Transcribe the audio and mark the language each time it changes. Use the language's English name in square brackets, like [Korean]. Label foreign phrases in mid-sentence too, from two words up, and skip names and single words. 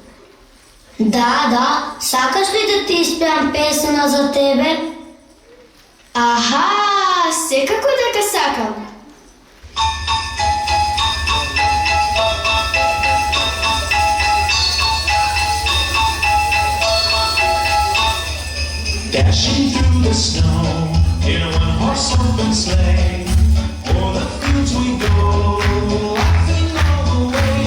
[Macedonian] Да, сакаш ли да ти испеам песна за тебе? Секако дека сакам. [English] Dashing through the snow in a one-horse open sleigh, o'er the fields we go, laughing all the way.